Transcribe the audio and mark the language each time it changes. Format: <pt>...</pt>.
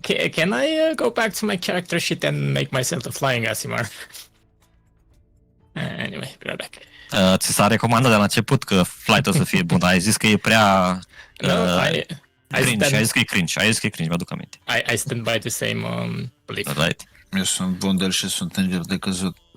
<en>Can I go back to my character sheet and make myself a flying Asimar? Anyway, be right back.</en> <ro>Ți s-a recomandat de la început că flight-ul să fie bun. Ai zis că e prea... cringe. Ai zis că e cringe, mi-aduc aminte.</ro> <en>I stand by the same belief. Right.</en> <ro>Eu sunt bundel și sunt înger de căzut.</ro>